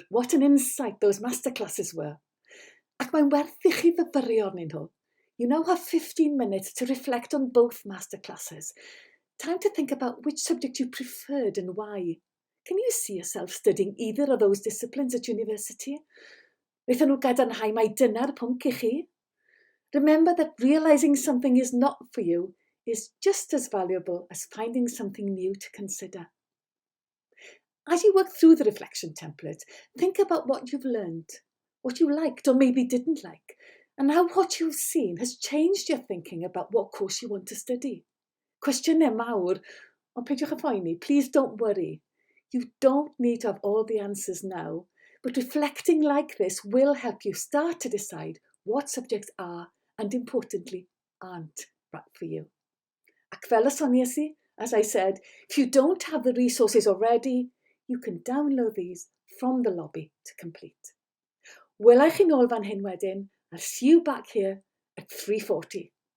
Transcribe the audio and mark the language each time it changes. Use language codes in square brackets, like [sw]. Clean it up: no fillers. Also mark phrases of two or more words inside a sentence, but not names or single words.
[en] What an insight those masterclasses were. [cy] Ac mae'n werth i chi fyfyrio arnyn nhw. [en] You now have 15 minutes to reflect on both masterclasses. Time to think about which subject you preferred and why. Can you see yourself studying either of those disciplines at university? [cy] Wnaethon nhw gadarnhau mai dyna'r pwnc i chi? [en] Remember that realising something is not for you is just as valuable as finding something new to consider. As you work through the reflection template, think about what you've learned, what you liked or maybe didn't like, and how what you've seen has changed your thinking about what course you want to study. [cy] Cwestiynau mawr, ond peidiwch â phoeni, [en] please don't worry. You don't need to have all the answers now, but reflecting like this will help you start to decide what subjects are, and importantly, aren't right for you. [cy] Ac fel y soniais I, [en] as I said, if you don't have the resources already, you can download these from the lobby to complete. [cy] Welai chi nôl fan hyn wedyn, [en] I'll see you back here at 3:40.